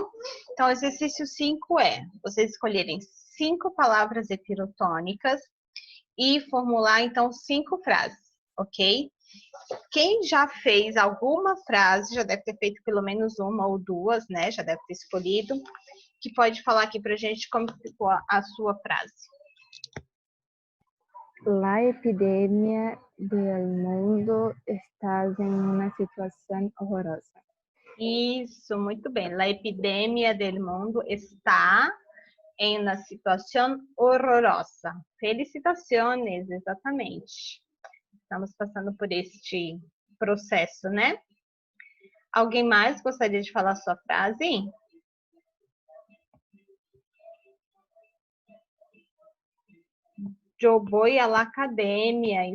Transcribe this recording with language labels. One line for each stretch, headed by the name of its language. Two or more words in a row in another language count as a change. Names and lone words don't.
Portuguese: Então, o exercício 5 é vocês escolherem 5 palavras heterotônicas e formular, então, 5 frases, ok? Quem já fez alguma frase, já deve ter feito pelo menos uma ou duas, né? Já deve ter escolhido, que pode falar aqui pra gente como ficou a sua frase.
Spanish: La epidemia del mundo está en una situación horrorosa.
Portuguese: Isso, muito bem.
Spanish: La epidemia del mundo está
Portuguese: em uma situação horrorosa. Felicitações, exatamente. Estamos passando por este processo, né? Alguém mais gostaria de falar a sua frase? Eu vou à academia.